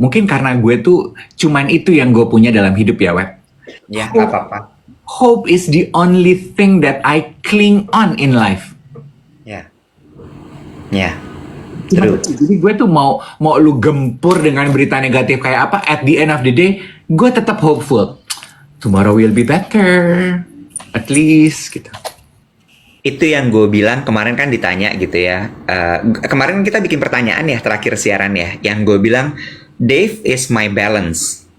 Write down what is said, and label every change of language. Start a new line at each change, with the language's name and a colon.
Indonesian: Mungkin karena gue tuh cuman itu yang gue punya dalam hidup ya, Web. Ya, nggak apa-apa.
English: Hope is the only thing that I cling on in life.
Indonesian: Ya. Ya. Cuman,
English: True.
Indonesian: jadi gue tuh mau lu gempur dengan berita negatif kayak apa,
English: at the end of the day,
Indonesian: gue tetap hopeful.
English: Tomorrow will be better. At least gitu.
Indonesian: Itu yang gue bilang kemarin kan ditanya gitu ya. Kemarin kita bikin pertanyaan ya terakhir siaran ya. Yang gue bilang,
English: Dave is my balance.